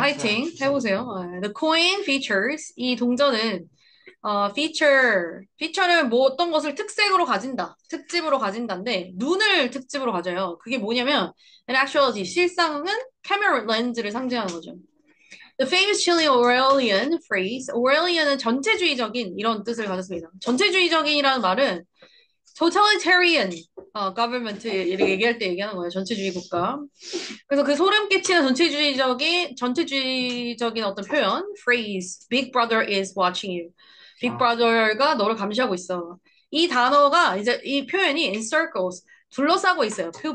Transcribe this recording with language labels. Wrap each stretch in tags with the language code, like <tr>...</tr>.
<ko>화이팅 해보세요.</ko> <en>The coin features</en> <ko>이 동전은 feature는 뭐 어떤 것을 특색으로 가진다, 특집으로 가진다인데 눈을 특집으로 가져요. 그게 뭐냐면</ko> <en>in actuality</en> <ko>실상은 camera 렌즈를 상징하는 거죠.</ko> <en>The famous Chile Orwellian phrase,</en> <ko>Orwellian은 전체주의적인 이런 뜻을 가졌습니다. 전체주의적인이라는 말은</ko> <en>totalitarian government</en> <ko>이렇게 얘기할 때 얘기하는 거예요. 전체주의 국가. 그래서 그 소름 끼치는 전체주의적인 어떤 표현, phrase,</ko> <en>Big Brother is watching you.</en> <ko>Big Brother가 너를 감시하고 있어. 이 단어가 이제 이 표현이</ko> <en>in circles</en> <ko>둘러싸고 있어요.</ko>